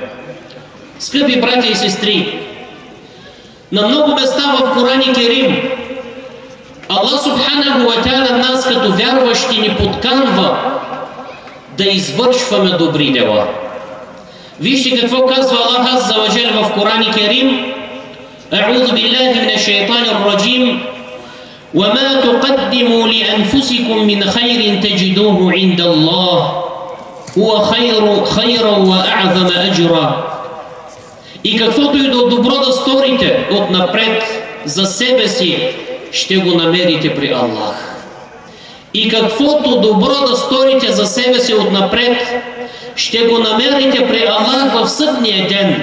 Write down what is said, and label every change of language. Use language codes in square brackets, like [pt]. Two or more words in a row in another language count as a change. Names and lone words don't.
[bg] Скъпи братя и сестри, на много места в [ar] قرآن كريم [bg] Аллах [ar] سبحانه وتعالى [bg] нас като вярващи ни подканва да извършваме добри дела. Вижте какво казва Аллах [ar] عز وجل [bg] в [ar] قرآن كريم: أعوذ بالله من الشيطان الرجيم. وَمَا تُقَدِّمُوا لِأَنفُسِكُم مِّنْ خَيْرٍ تَجِدُوهُ عِندَ اللَّهِ هُوَ خَيْرًا وَأَعْظَمَ أَجْرًا. [bg] И каквото и добро да сторите отнапред за себе си, ще го намерите при Аллах. И каквото добро да сторите за себе си отнапред, ще го намерите при Аллах в съдния ден.